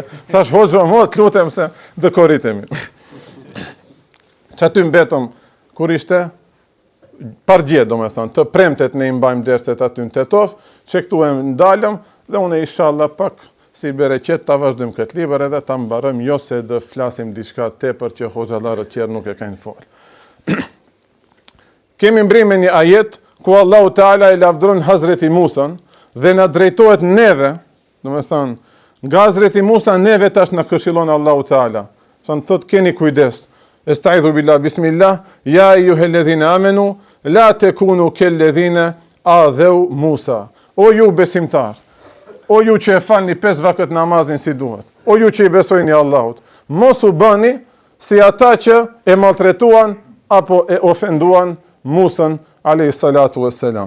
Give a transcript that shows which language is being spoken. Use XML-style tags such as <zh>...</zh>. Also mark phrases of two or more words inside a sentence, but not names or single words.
<sq>Thash hoxha mo, të lutem se dëkoritemi. Që aty mbetëm, kur ishte, pargje do me thonë, të premtet ne i mbajmë derset aty në Tetov, që këtu e ndalëm, dhe unë inshallah pak si bereqet ta vazhdojmë këtë libër edhe ta mbarëm, jo se dë flasim diçka tepër që hoxhallarët tjerë nuk e kanë folë. Kemi mbrime një ajet ku Allahu Teala i lavdron Hazreti Musan dhe na drejtohet neve, do me thonë, nga Hazreti Musa neve tash na këshillon Allahu Teala. Thot keni kujdes.</sq> <ar>أستعيذ بالله بسم الله يا أيها الذين آمنوا لا تكونوا كالذين آذوا موسى.</ar> <sq>O ju besimtar, o ju që e falni 5 vakët namazin si duhet, o ju që i besojni Allahut, mos u bëni si ata që e maltretuan apo e ofenduan Musën</sq> <ar>عليه الصلاة والسلام.</ar>